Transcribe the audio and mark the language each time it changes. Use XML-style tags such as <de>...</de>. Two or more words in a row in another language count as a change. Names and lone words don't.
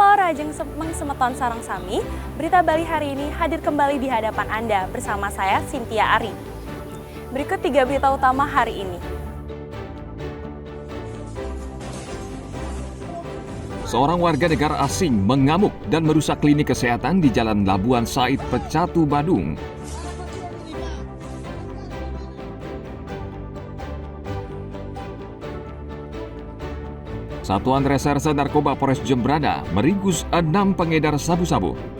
<ban>Kajeng Mengsemeton Sarang Sami,</ban> <id>Berita Bali hari ini hadir kembali di hadapan Anda bersama saya, Cynthia Ari. Berikut 3 berita utama hari ini. Seorang warga negara asing mengamuk dan merusak klinik kesehatan di Jalan Labuan Said, Pecatu, Badung. Satuan Reserse Narkoba Polres Jembrana meringkus 6 pengedar sabu-sabu.</id>